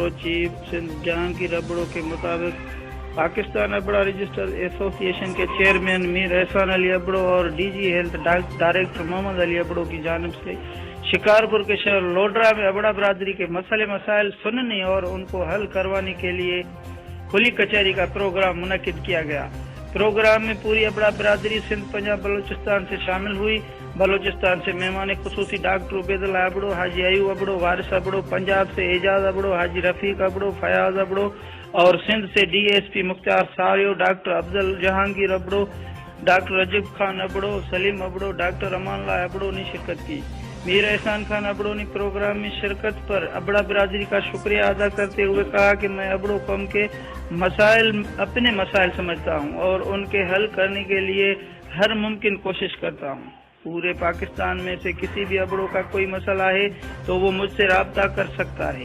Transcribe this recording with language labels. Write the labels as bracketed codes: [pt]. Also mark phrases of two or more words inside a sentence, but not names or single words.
[ur] چیف سندھ جہانگیر ابڑو کے مطابق پاکستان ابڑا رجسٹر ایسوسی ایشن کے چیئرمین میر احسان علی ابڑو اور [en] DG Health Director [ur] محمد علی ابڑو کی جانب سے شکارپور کے شہر لوڈرا میں ابڑا برادری کے مسلے مسائل سننے اور ان کو حل کروانے کے لیے کھلی کچہری کا پروگرام منعقد کیا گیا. پروگرام میں پوری ابڑا برادری سندھ پنجاب بلوچستان سے شامل ہوئی. بلوچستان سے مہمان خصوصی ڈاکٹر عبیداللہ ابڑو، حاجی ایوب ابڑو، وارث ابڑو، پنجاب سے اعجاز ابڑو، حاجی رفیق ابڑو، فیاض ابڑو اور سندھ سے ڈی ایس پی مختار ساریو، ڈاکٹر افضل جہانگیر ابڑو، ڈاکٹر رجب خان ابڑو، سلیم ابڑو، ڈاکٹر امان اللہ ابڑو نے شرکت کی. میر احسان خان ابڑو نے پروگرام میں شرکت پر ابڑا برادری کا شکریہ ادا کرتے ہوئے کہا کہ میں ابڑو قوم کے مسائل اپنے مسائل سمجھتا ہوں اور ان کے حل کرنے کے لیے ہر ممکن کوشش کرتا ہوں. پورے پاکستان میں سے کسی بھی ابڑو کا کوئی مسئلہ ہے تو وہ مجھ سے رابطہ کر سکتا ہے.